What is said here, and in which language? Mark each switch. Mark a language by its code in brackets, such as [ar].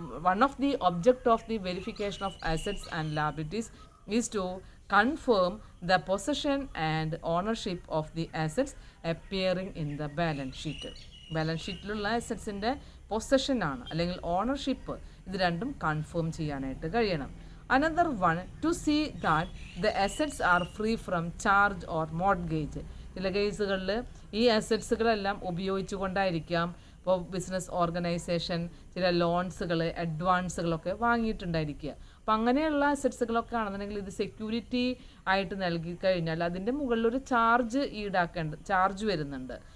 [en] One of the object of the verification of assets and liabilities is to confirm the possession and ownership of the assets appearing in the balance sheet. [ml] Balance ഷീറ്റിലുള്ള അസറ്റ്സിൻ്റെ പൊസഷനാണ് അല്ലെങ്കിൽ ownership, ഇത് രണ്ടും confirm ചെയ്യാനായിട്ട് കഴിയണം. [en] Another one, to see that the assets are free from charge or mortgage. [ml] ചില കേസുകളിൽ ഈ അസറ്റ്സുകളെല്ലാം ഉപയോഗിച്ചുകൊണ്ടായിരിക്കാം ഇപ്പോൾ business organisation ചില ലോൺസുകൾ അഡ്വാൻസുകളൊക്കെ വാങ്ങിയിട്ടുണ്ടായിരിക്കുക. അപ്പം അങ്ങനെയുള്ള അസറ്റ്സുകളൊക്കെ ആണെന്നുണ്ടെങ്കിൽ ഇത് സെക്യൂരിറ്റി ആയിട്ട് നൽകി കഴിഞ്ഞാൽ അതിൻ്റെ മുകളിലൊരു ചാർജ് വരുന്നുണ്ട്.